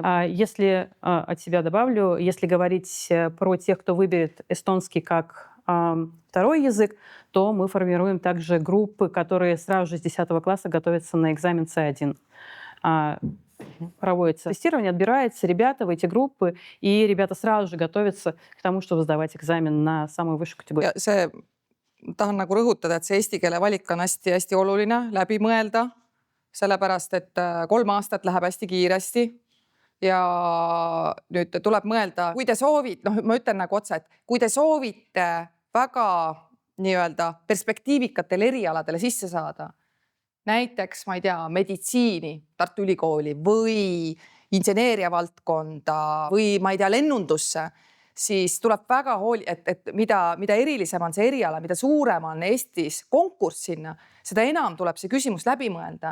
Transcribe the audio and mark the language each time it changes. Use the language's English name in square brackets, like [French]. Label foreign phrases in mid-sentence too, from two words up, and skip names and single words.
[Russian] Если от себя добавлю, если говорить про тех, кто выберет эстонский как второй язык, то мы формируем также группы, которые сразу же с 10 класса готовятся на экзамен С1. Проводится тестирование, отбираются ребята в эти группы, и ребята сразу же готовятся к тому, чтобы сдавать экзамен на самую высшую категорию. [Estonian] Tahan nagu rõhutada, et see eesti keele valik on hästi-hästi oluline läbi mõelda, sellepärast et 3 aastat läheb hästi kiiresti ja nüüd tuleb mõelda, kui te soovite, noh, ma ütlen nagu otsa, et kui te soovite väga nii-öelda perspektiivikatel erialadele sisse saada, näiteks, ma ei tea, meditsiini Tartu Ülikooli või inseneeria valdkonda või ma ei tea, lennundusse, siis tuleb väga et mida erilisem on see eriala, mida suurem on Eestis konkurss sinna, seda enam tuleb see küsimus läbi mõelda.